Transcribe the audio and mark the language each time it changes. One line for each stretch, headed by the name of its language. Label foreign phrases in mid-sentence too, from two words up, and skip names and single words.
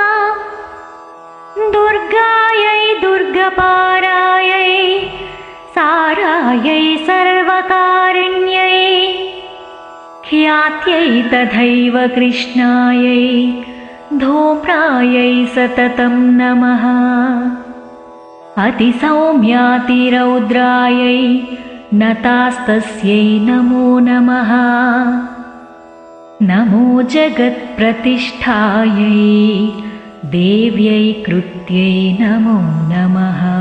Sanskrit: దుర్గాయై దుర్గపారాయై సారాయై సర్వకారిణ్యై ఖ్యాత్యై తథైవ కృష్ణాయై ధూమ్రాయై సతతం నమః. अतिसौम्यातिरौद्रायै नतास्तस्यै नमो नमः। नमो जगत्प्रतिष्ठायै देव्यै कृत्यै नमो नमः।